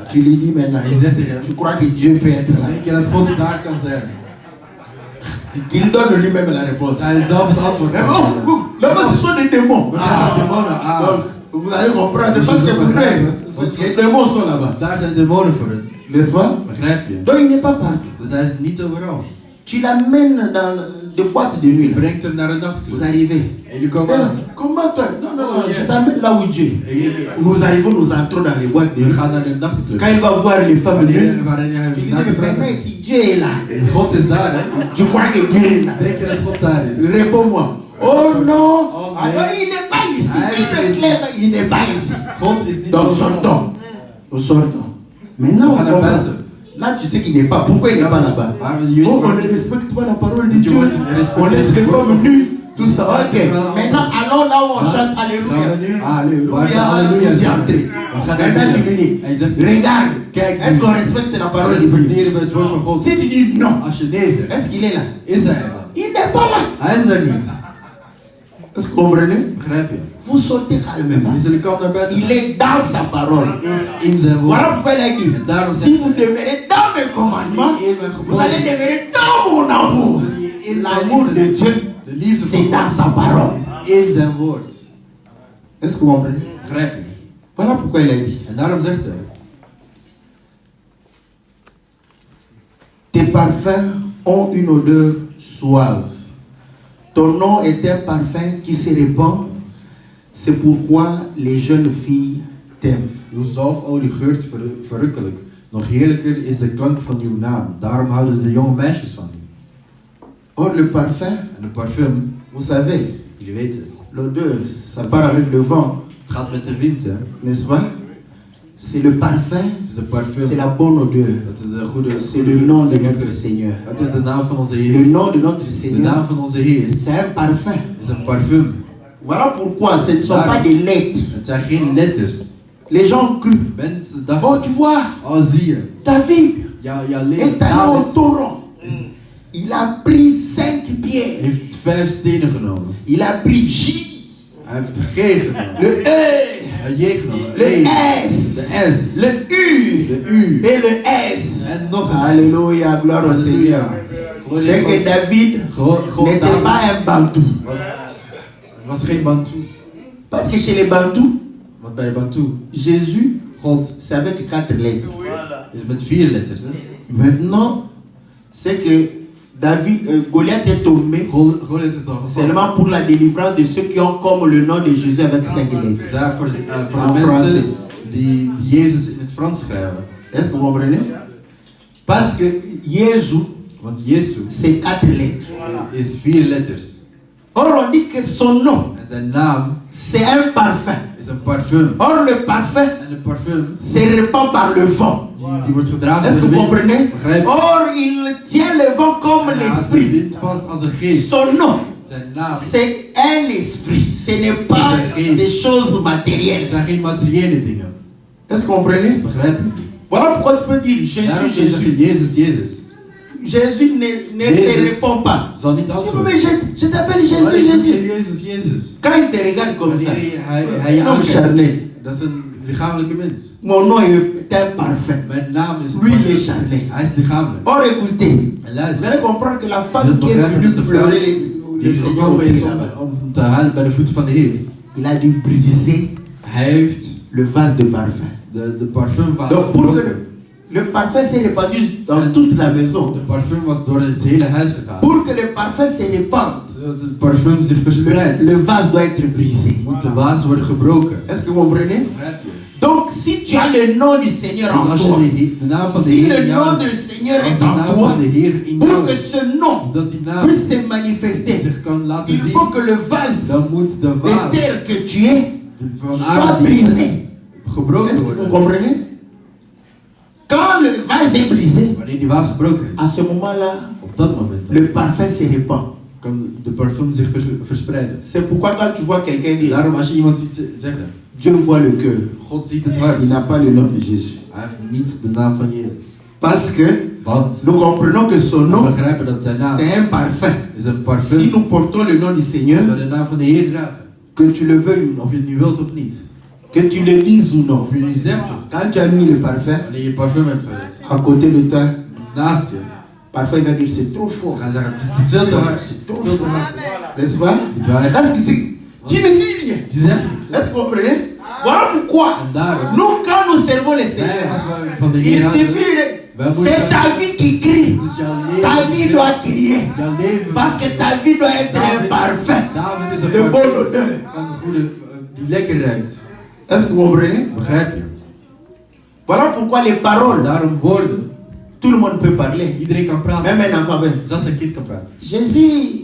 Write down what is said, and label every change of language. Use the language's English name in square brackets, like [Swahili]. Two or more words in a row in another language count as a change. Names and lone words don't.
[French] Tu lui dis maintenant, [Dutch] Hij zegt tegen hem, [French] tu crois que Dieu peut être là. [Dutch] denk je dat God daar kan zijn? [French] Il donne lui-même la réponse. [Dutch] Hij zelf het antwoord [French] Mais [Dutch] kan oh, geven. [French] oh, là-bas ce sont des démons. [Dutch] Maar daar zijn demonen. [French] Donc, vous allez comprendre parce que vous les démons sont là-bas. [Dutch] Daar zijn demonen voor het. [French] N'est-ce pas? [Dutch] Begrijp je? [French] Donc il n'est pas partout. [Dutch] Dus hij is niet overal. [French] Tu l'amènes dans des boîtes de nuit. [Dutch] Je [French] Là. [Dutch] brengt hem naar een [French] Vous [Dutch] nachtclub. [French] arrivez. [Dutch] En jullie komen Eh, aan. [French] comment toi? Non, non, non, Oh, je yeah. t'amène là où Dieu est. Nous arrivons, nous entrons dans les boîtes de [Dutch] We [French] nuit. [Dutch] gaan naar de nachtclub. [French] Quand il va voir les femmes nues, [Dutch] Waarin hij [French] il dit, [Dutch] naar de [French] mais [Dutch] vrouwen. [French] si Dieu est là, [Dutch] God is daar, hè? [French] tu crois que Dieu est là? [Dutch] Denk je dat God daar is? [French] Réponds-moi. Oh non, Oh, alors mais- il n'est pas ici. Ah, Il c'est- me clame, il n'est pas ici. [Dutch] God is niet [French] Donc [Dutch] overal. [French] sortons. Nous sortons. Maintenant, On va on [Dutch] naar [French] comprend. [Dutch] buiten. [French] Là, tu sais qu'il n'est pas. Pourquoi il n'est pas là-bas? Ah, mais [Dutch] je weet [French] Oh, on [Dutch] waar- [French] ne respecte pas la parole de Je Dieu. vois qu'il respecte On laisse les pas. femmes nues. Tout ça. Ok. Ah, Maintenant, allons là où on Ah, chante [Dutch] gaan we nu? [French] Alléluia. [Dutch] Waar [French] Alléluia. [Dutch] gaan Alléluia [French] Vous y [Dutch] zingen? [French] entrez. [Dutch] We gaan naar [French] Maintenant, tu [Dutch] binnen. [French] me [Dutch] Hij [French] dis, [Dutch] zegt, [French] regarde. [Dutch] kijk [French] Est-ce [Dutch] nu. [French] qu'on respecte la parole de Dieu? [Dutch] Respecteren we het woord van God. [French] Si tu dis non, [Dutch] Als je nee zegt, [French] est-ce qu'il est là? [Dutch] is hij er dan? [French] Il n'est pas là. [Dutch] Hij is er niet. [French] Est-ce que vous comprenez? [Dutch] Begrijp je? [French] Vous sortez calmement. [Dutch] We zullen kalm naar buiten [French] Il [Dutch] gaan. [French] est dans sa parole. [Dutch] In zijn woord. [French] Voilà pourquoi il a dit, [Dutch] En daarom [French] si [Dutch] zegt [French] vous [Dutch] hij, [French] demeurez dans mes commandements, [Dutch] in mijn [French] vous allez [Dutch] geboden, [French] demeurer dans mon amour. [Dutch] in [French] L'amour [Dutch] mijn [French] de [Dutch] liefde, [French] Dieu, [Dutch] de liefde [French] c'est [Dutch] van [French] dans [Dutch] God [French] sa parole. [Dutch] is in zijn woord. [French] Est-ce que vous comprenez? [Dutch] Begrijp je? [French] Voilà pourquoi il a dit, [Dutch] En daarom zegt hij, [French] tes parfums ont une odeur suave. Ton nom est un parfum qui se répand. C'est pourquoi les jeunes filles t'aiment. [Dutch] uw zalfolie geurt verrukkelijk. Nog heerlijker is de klank van uw naam. Daarom houden de jonge meisjes van u. [French] Or, le parfum, [Dutch] En de parfum, [French] vous savez, [Dutch] jullie weten het. [French] l'odeur, ça part avec le vent, [Dutch] Het gaat met de wind, hè. [French] n'est-ce pas? C'est le parfum, [Dutch] Het is een parfum. [French] c'est la bonne odeur. [Dutch] Dat is de goede... [French] C'est le nom de notre Seigneur. [Dutch] Dat is de naam van onze [French] Le [Dutch] Heer. [French] nom de notre [Dutch] De [French] Seigneur, [Dutch] naam van onze Heer [French] c'est un parfum. [Dutch] is een parfum. [French] Voilà pourquoi ce ne sont pas des lettres. [Dutch] Het zijn geen letters. [French] Les gens ont cru. [Dutch] Mensen Oh, dachten, [French] tu vois, [Dutch] oh zie je, [French] David [Dutch] jouw [French] est [Dutch] leven, [French] allé au [Dutch] David [French] torrent. Il a pris 5 pierres. [Dutch] heeft 5 stenen genomen. [French] Il a pris J, [Dutch] Hij heeft G genomen. [French] le E, [Dutch] Een J genomen. [French] le E, S, [Dutch] de S, [French] le U [Dutch] de U [French] et le S. [Dutch] en nog een S. [French] Alléluia, gloire au Seigneur. [Dutch] Halleluja. Glorie [French] C'est [Dutch] aan [French] que [Dutch] God. [French] David [Dutch] Gewoon [French] n'était [Dutch] David [French] pas un Bantou. [Dutch] was geen Bantu. [French] Parce que chez les Bantous, [Dutch] Want bij de Bantu, [French] Jésus, [Dutch] God [French] c'est avec 4 lettres. [Dutch] is met 4 letters. Hè? [French] Maintenant, c'est que David, Goliath est tombé [Dutch] Goliath is toch [French] seulement pour la délivrance de ceux qui ont comme le nom de Jésus avec 5 lettres. [Dutch] daar voor En de [French] français. [Dutch] mensen die Jezus in het Frans schrijven. [French] Est-ce que vous comprenez? Parce que Jésus, [Dutch] Want Jezus [French] c'est 4 lettres. [Dutch] is 4 letters. [French] Or, on dit que son nom, [Dutch] En zijn naam [French] c'est un parfum. [Dutch] is een parfum. [French] Or, le parfum [Dutch] En een parfum [French] se répand par le vent. [Dutch] die wordt gedragen [French] Est-ce que [Dutch] door de [French] vous [Dutch] wind. [French] comprenez? [Dutch] Begrijp je? [French] Or, il tient le vent comme [Dutch] En hij houdt de [French] l'esprit. [Dutch] wind vast als een geest. [French] Son nom, [Dutch] Zijn naam. [French] c'est un esprit. Ce n'est pas des choses [Dutch] Het [French] matérielles. [Dutch] zijn geen materiële dingen. [French] Est-ce que vous comprenez? [Dutch] Begrijp je? [French] Voilà pourquoi tu peux dire [Dutch] Daarom [French] Jésus, [Dutch] zeg je [French] Jésus. [Dutch] Jezus, Jezus. [French] Jésus ne te [Dutch] Jezus [French] répond pas. [Dutch] zal niet [French] Tu dis, [Dutch] antwoorden. [French] mais je t'appelle [Dutch] Maar [French] Jésus, [Dutch] ik zeg [French] Jésus. [Dutch] Jezus, Jezus. [French] Quand il te regarde comme ça, [Dutch] Wanneer hij je [French] un homme [Dutch] aankijkt, [French] charnel, [Dutch] dat is een lichamelijke mens. [French] Mon nom est un parfum. [Dutch] Mijn naam is [French] Lui, il est charnel. [Dutch] Hij is lichamelijk. [French] Or, écoutez, [Dutch] En [French] vous [Dutch] luister. [French] allez comprendre que la femme qui est venue pleurer le [Dutch] Die [French] Seigneur, [Dutch] gekomen is om te huilen bij de voeten van de Heer. [French] il a dû briser [Dutch] Hij heeft [French] le vase de parfum. [Dutch] de parfumvaas [French] Donc, pour que [Dutch] gebroken. [French] le parfum s'est répandu dans toute la maison, [Dutch] De parfum was door het hele huis gegaan. [French] pour que le parfum se répande, [Dutch] Het parfum zich verspreidt. [French] le vase doit être brisé. [Dutch] Moet de vaas worden gebroken. [French] Est-ce que vous comprenez? [Dutch] Begrijp je? [French] Donc, si tu as le nom du Seigneur [Dutch] Dus [French] en [Dutch] als [French] toi, [Dutch] je de naam van de [French] si [Dutch] Heer [French] le [Dutch] in [French] nom [Dutch] jou [French] du Seigneur [Dutch] als [French] est [Dutch] de [French] en [Dutch] naam [French] toi, [Dutch] van de Heer in [French] pour [Dutch] jou [French] que [Dutch] is, [French] ce nom [Dutch] dat die naam [French] puisse se manifester, [Dutch] zich kan laten [French] il [Dutch] zien, [French] faut que le vase [Dutch] dan moet de [French] de [Dutch] vaas [French] terre que tu es [Dutch] van [French] soit [Dutch] aarde [French] brisé. [Dutch] gebroken [French] Est-ce que vous [Dutch] worden. [French] comprenez? Quand le vase est brisé, [Dutch] Wanneer die vaas gebroken is, [French] à ce moment-là, [Dutch] op dat moment [French] le parfum se répand. [Dutch] kan de parfum zich verspreiden. [French] C'est pourquoi quand tu vois quelqu'un dire, [Dutch] Daarom als je iemand ziet zeggen, [French] Dieu voit le cœur, [Dutch] God ziet het hart, [French] il n'a pas le nom de Jésus. [Dutch] hij heeft niet de naam van Jezus. [French] Parce que [Dutch] Want [French] nous comprenons que son [Dutch] we [French] nom, [Dutch] begrijpen dat zijn naam [French] c'est un parfum. [Dutch] is een [French] Si [Dutch] parfum. [French] nous portons le nom du [Dutch] Als [French] Seigneur, [Dutch] we de naam van de Heer dragen, [French] que tu le veuilles ou non, [Dutch] of je het nu wilt of niet, [French] que tu le lises ou non, [Dutch] of je nu zegt of [French] quand tu as mis le parfum [Dutch] wanneer je parfum hebt gezet, [French] à côté de toi, [Dutch] naast je, [French] parfois il va dire c'est trop fort. [Dutch] dan ga je zeggen, het is veel te hard, [French] C'est trop [Dutch] veel te [French] fort. [Dutch] hard. [French] N'est-ce pas? [Dutch] Niet waar? [French] Parce que tu ne dis rien. [Dutch] Je zegt niks. [French] Est-ce que vous comprenez? Voilà pourquoi [Dutch] En daarom, [French] nous, quand nous servons le [Dutch] wij [French] Seigneur, [Dutch] als we van de [French] il [Dutch] Heer houden, [French] suffit de... [Dutch] wij moeten, [French] C'est ta vie qui crie. [Dutch] het is jouw [French] Ta [Dutch] leven, [French] vie doit crier. [Dutch] jouw leven, [French] Parce que ta vie doit être un parfum [Dutch] David is een [French] de bonne [Dutch] parfum [French] odeur. [Dutch] van de goede, die lekker ruikt. [French] Est-ce que vous comprenez? [Dutch] Begrijp je? [French] Voilà pourquoi les paroles, [Dutch] Daarom woorden, [French] tout le monde peut parler. [Dutch] iedereen kan praten, [French] Même un enfant. [Dutch] zelfs een kind kan praten. [French] Jésus.